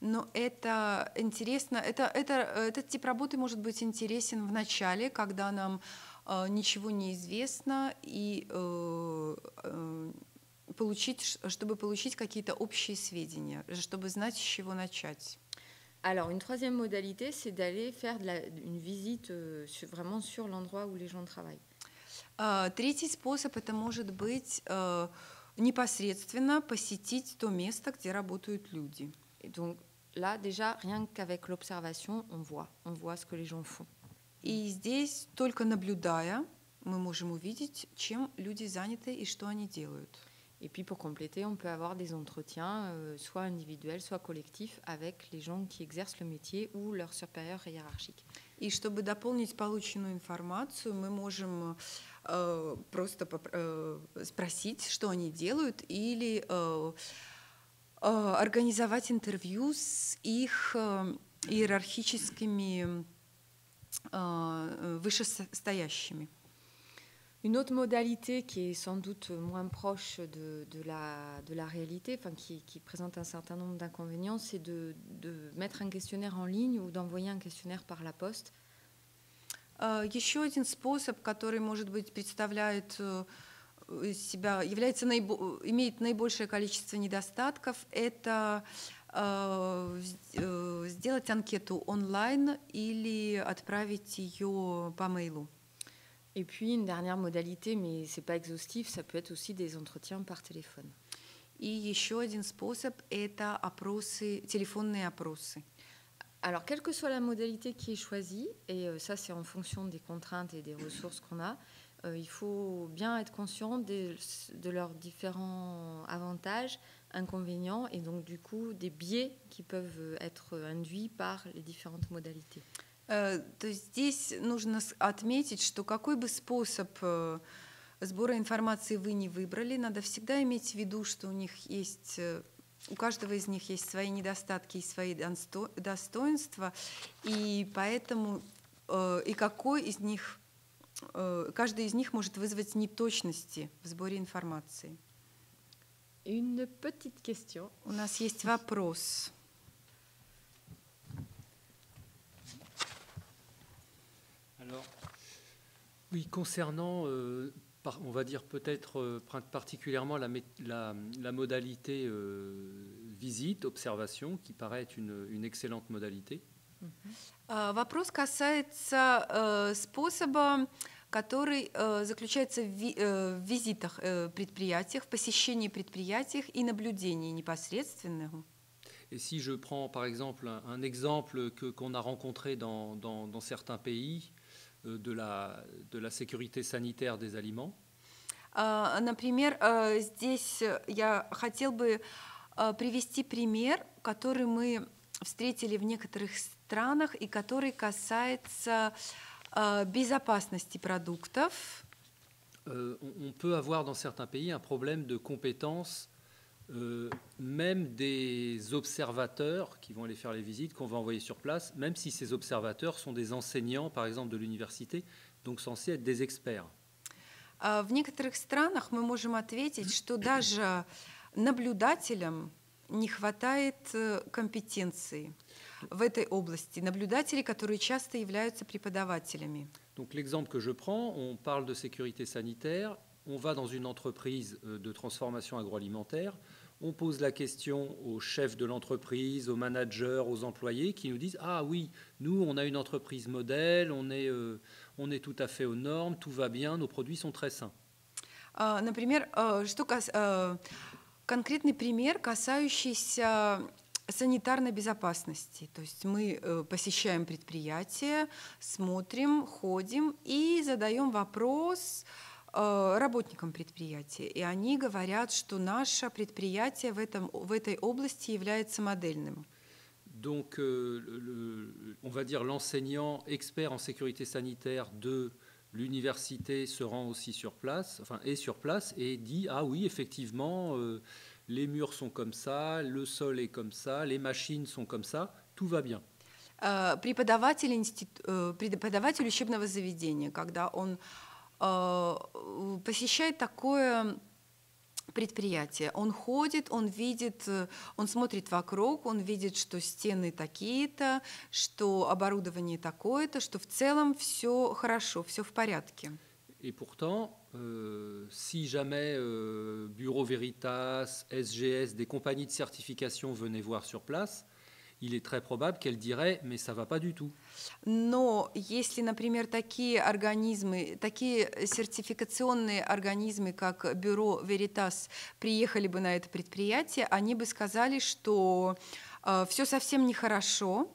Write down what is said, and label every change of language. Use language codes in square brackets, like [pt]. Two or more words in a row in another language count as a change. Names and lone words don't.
[ru] Но это интересно, этот тип работы может быть интересен в начале, когда нам ничего не известно, и чтобы получить какие-то общие сведения, чтобы знать, с чего начать. [fr] Alors, une troisième modalité, c'est d'aller faire une visite vraiment sur l'endroit où les gens travaillent. [ru] Третий способ это может быть непосредственно посетить то место, где работают люди. [fr] Et donc là, déjà, rien qu'avec l'observation, on voit ce que les gens font. [ru] И здесь, только наблюдая, мы можем увидеть, чем люди заняты и что они делают. [fr] Et puis pour compléter, on peut avoir des entretiens, soit individuels, soit collectifs, avec les gens qui exercent le métier ou leurs supérieurs hiérarchiques. [ru] И чтобы дополнить полученную информацию, мы можем просто спросить, что они делают, или организовать интервью с их иерархическими вышестоящими. [fr] Une autre modalité qui est sans doute moins proche de la réalité, enfin qui présente un certain nombre d'inconvénients, c'est de mettre un questionnaire en ligne ou d'envoyer un questionnaire par la poste. [ru] Еще один способ, который, может быть, представляет себя, имеет наибольшее количество недостатков, это сделать анкету онлайн или отправить ее по мейлу. [fr] Et puis une dernière modalité, mais c'est pas exhaustif, ça peut être aussi des entretiens par téléphone. [ru] И еще один способ – это телефонные опросы. [fr] Alors, quelle que soit la modalité qui est choisie, et ça c'est en fonction des contraintes et des ressources qu'on a, il faut bien être conscient de leurs différents avantages, inconvénients, et donc du coup des biais qui peuvent être induits par les différentes modalités. [ru] То есть здесь нужно отметить, что какой бы способ сбора информации вы не выбрали, надо всегда иметь в виду, что у каждого из них есть свои недостатки и свои достоинства, и поэтому каждый из них может вызвать неточности в сборе информации. [fr] Une petite question. [ru] У нас есть вопрос. [fr] Alors, oui, concernant, on va dire peut-être particulièrement la modalité visite, observation, qui paraît être une excellente modalité. [ru] Вопрос касается способа, который заключается в визитах предприятиях, в посещении предприятий и наблюдении непосредственного. [fr] Et si je prends par exemple un exemple qu'on a rencontré dans certains pays, de la sécurité sanitaire des aliments. [ru] Например, здесь я хотел бы привести пример, который мы встретили в некоторых странах и который касается безопасности продуктов. [fr] On peut avoir dans certains pays un problème de compétence, même des observateurs qui vont aller faire les visites, qu'on va envoyer sur place, même si ces observateurs sont des enseignants, par exemple, de l'université, donc censés être des experts. [ru] В некоторых странах мы можем ответить, что даже наблюдателям не хватает компетенции в этой области. Наблюдатели, которые часто являются преподавателями. [fr] Donc l'exemple que je prends, on parle de sécurité sanitaire, on va dans une entreprise de transformation agroalimentaire, on pose la question aux chefs de l'entreprise, aux managers, aux employés qui nous disent « Ah oui, nous, on a une entreprise modèle, on est tout à fait aux normes, tout va bien, nos produits sont très sains. » [ru] Например, конкретный пример, касающийся санитарной безопасности. То есть мы посещаем предприятие, смотрим, ходим и задаем вопрос работникам предприятия. И они говорят, что наше предприятие в этой области является модельным. [fr] Donc, on va dire l'enseignant expert en sécurité sanitaire de l'université se rend aussi sur place, est sur place et dit « Ah oui, effectivement, les murs sont comme ça, le sol est comme ça, les machines sont comme ça, tout va bien. » [ru] Преподаватель учебного заведения, когда он посещает такое предприятия. Он ходит, он видит, он смотрит вокруг, он видит, что стены такие-то, что оборудование такое-то, что в целом все хорошо, все в порядке. [fr] Et pourtant, si jamais Bureau Veritas, SGS, des compagnies de certification venaient voir sur place, il est très probable qu'elles diraient « mais ça ne va pas du tout ». [ru] Но если, например, такие организмы, такие сертификационные организмы, как Бюро Veritas, приехали бы на это предприятие, они бы сказали, что все совсем нехорошо.